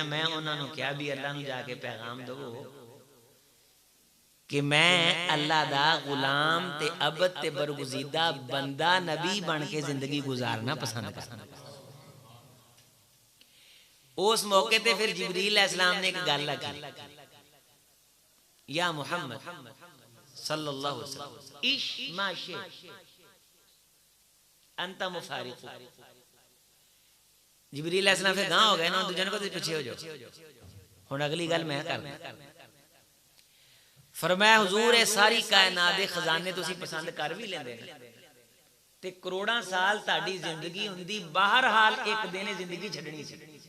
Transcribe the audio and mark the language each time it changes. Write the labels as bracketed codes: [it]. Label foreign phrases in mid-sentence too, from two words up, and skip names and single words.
[pa] میں اُنہاں نوں کہا بھی اللہ نوں جاکے پیغام دیو کہ میں اللہ دا غلام تے عبد تے برگزیدہ بندہ نبی بن کے زندگی گزارنا پسند کرنا. اس موقعے تے فیر جبریل علیہ السلام نے ایک گل آکھی، یا محمد [ar] صلى الله عليه وسلم عش ما شئت أنت مفارق. [pa] جبریل علیہ السلام فیر گانہہ ہو گئے نا، دوجے کو پیچھے ہو جاؤ، ہُݨ اگلی گل میں کرنا. فرمایا حضور یہ ساری کائنات دے خزانے تسیں پسند کر بھی لیندے تے کروڑاں سال تہاڈی زندگی ہندی، بہرحال ایک دن زندگی چھڈنی سی,